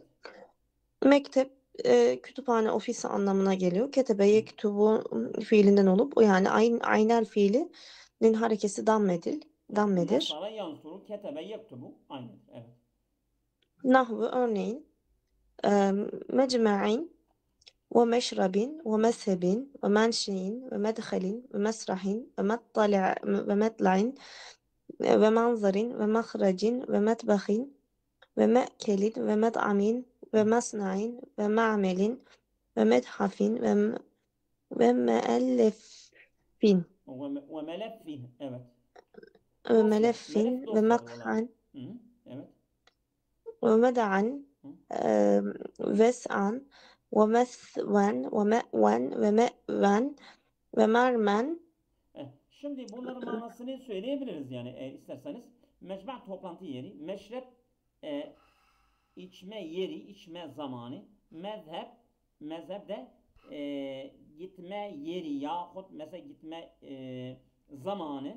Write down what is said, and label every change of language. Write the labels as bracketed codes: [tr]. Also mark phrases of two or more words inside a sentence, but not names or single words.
[tr] Mektep kütüphane, ofis anlamına geliyor. [ar] كتب يكتب [tr] fiilinden olup o yani aynel fiilinin harekesi dammedir. [ar] نصر ينصر كتب يكتب. [tr] Aynen. Evet. [ar] Nahvu örneğin mecma'in ومشرب ومذهب ومنشأ ومدخل ومسرح ومطلع ومنظر ومخرج ومطبخ ومأكل ومطعم ومصنع ومعمل ومتحف ومؤلف وملف. [tr] Evet. [ar] وملف [tr] Melef dosya [ar] ومقعد [tr] Hı, evet. [ar] ومدعا وسعا ومثوى ومأوى ومأوى ومرمى. [tr] Şimdi bunların manasını söyleyebiliriz yani isterseniz. Mecma toplantı yeri, meşrep içme yeri, içme zamanı, mezhep de gitme yeri yahut mesela gitme zamanı.